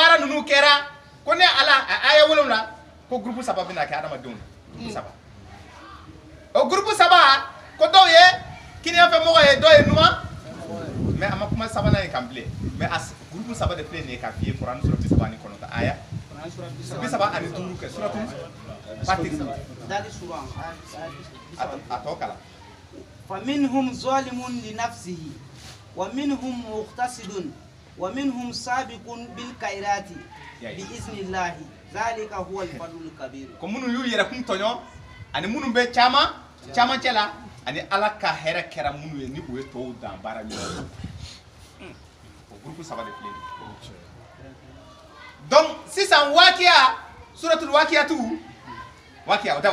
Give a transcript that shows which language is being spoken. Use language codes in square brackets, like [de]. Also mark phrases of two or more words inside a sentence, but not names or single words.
[bm] baara ninnu kɛra ko ni ala a aya 7 ko gurupu saba bɛ na kɛ adamadenw na gurupu saba o gurupu saba ko dɔw ye kiniyanfɛmɔgɔ ye dɔw ye numan mais a ma kuma sabanan ye kan bilen mais a gurupu saba de filɛ nin ye k'a f'i ye kuranɛ sura 39 aya 35 kɛ suratul fatir a tɔ kalan [ar] فمنهم ظالم لنفسه ومنهم مقتصد ومنهم سابق بالخيرات بإذن الله ذلك هو الفضل الكبير. [bm] ko minnu y'u yɛrɛ kun tɔɲɔ ani minnu bɛ camancɛ la ani ala ka hɛrɛ kɛra minnu ye ni o ye tɔw dan baara min na o gurupu saba de filɛ nin ye donc sisan waqiya suratul waqiyatu waqiya o tɛ